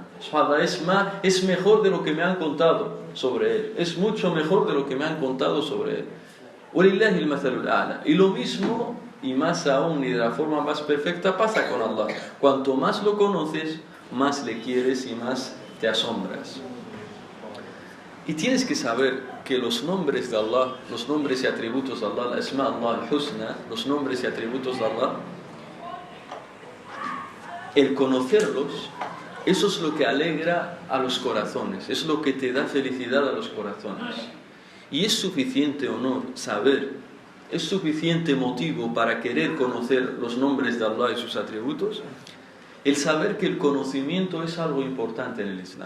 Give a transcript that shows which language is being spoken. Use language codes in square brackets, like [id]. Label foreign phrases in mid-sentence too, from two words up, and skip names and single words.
[es] Es mejor de lo que me han contado sobre él, es mucho mejor de lo que me han contado sobre él. [ar] ولله المثل الأعلى. [es] Y lo mismo, y más aún y de la forma más perfecta, pasa con Allah. Cuanto más lo conoces, más le quieres y más te asombras. Y tienes que saber que los nombres de Allah, los nombres y atributos de Allah, [ar] الأسماء الله الحسنى, [es] los nombres y atributos de Allah, el conocerlos, eso es lo que alegra a los corazones, es lo que te da felicidad a los corazones. Y es suficiente honor saber, es suficiente motivo para querer conocer los nombres de Allah y sus atributos, el saber que el conocimiento es algo importante en el Islam.